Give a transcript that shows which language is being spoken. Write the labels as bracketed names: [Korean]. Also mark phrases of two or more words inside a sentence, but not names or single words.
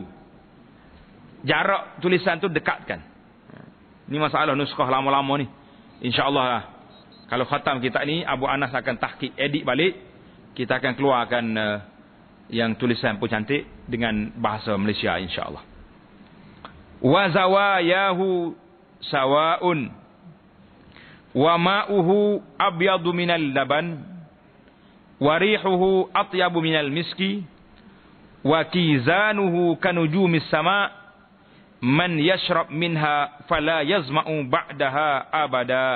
[Malay] Jarak tulisan tu dekatkan. Ini masalah naskah lama-lama ni. Insya-Allah kalau khatam kita ni, Abu Anas akan tahqiq, edit balik. Kita akan keluarkan yang tulisan pun cantik dengan bahasa Malaysia insya-Allah. [Arabic] وزواياه سواء وماؤه أبيض من اللبن وريحه أطيب من المسك وكيزانه كنجوم السماء من يشرب منها فلا يظمأ بعدها أبدا.